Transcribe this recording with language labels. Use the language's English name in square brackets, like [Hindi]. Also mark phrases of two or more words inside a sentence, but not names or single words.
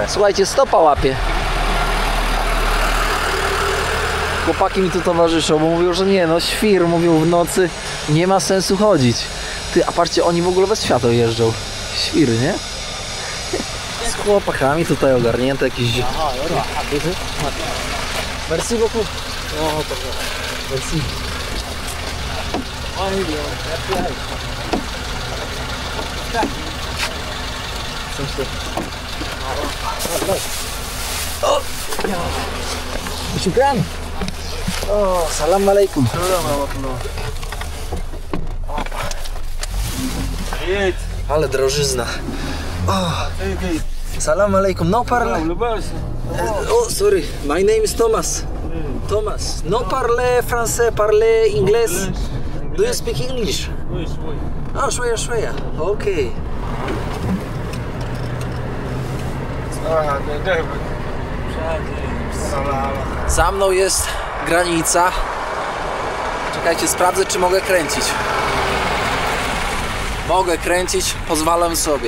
[Polish] Słuchajcie, stopa łapie. Chłopaki mi tu towarzyszą, bo mówią, że nie, no świr, mówią, w nocy nie ma sensu chodzić. Ty, a patrzcie, oni w ogóle bez świateł jeżdżą. Świry, nie? Z chłopakami tutaj ogarnięte jakieś... [French] Merci beaucoup. [Polish] O, to merci. O! [Arabic] شكرا. O, سلام عليكم. [Polish] Ale drożyzna. O. [Arabic] سلام عليكم. [French] No parle. [English] Oh, sorry. My name is Thomas. [French] Thomas. No parle français, parle inglés. [English] Do you speak English? [Polish] Oh, szweja. Okay. Za mną jest granica. Czekajcie, sprawdzę, czy mogę kręcić. Mogę kręcić, pozwalam sobie.